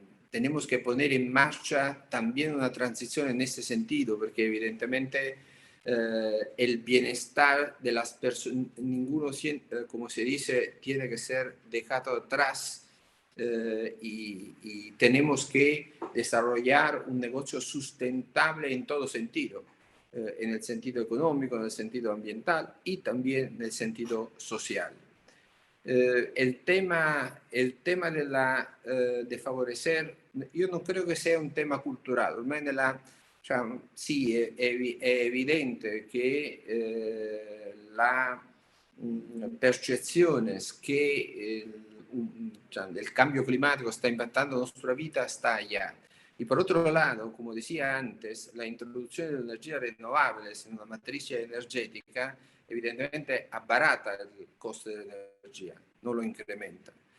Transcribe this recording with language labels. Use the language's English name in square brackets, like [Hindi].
[Spanish] tenemos que poner en marcha también una transición en este sentido, porque evidentemente el bienestar de las personas, ninguno, como se dice, tiene que ser dejado atrás y tenemos que desarrollar un negocio sustentable en todo sentido, en el sentido económico, en el sentido ambiental y también en el sentido social. El tema de favorecer, [Italian] io non credo che sia un tema culturale, ormai sì, è evidente che la percezione che [Spanish] el cambio climático está impactando nuestra vida está allá. Y por otro lado, como decía antes, la introducción de energías renovables en una matriz energética evidentemente abarata el coste de la energía, no lo incrementa.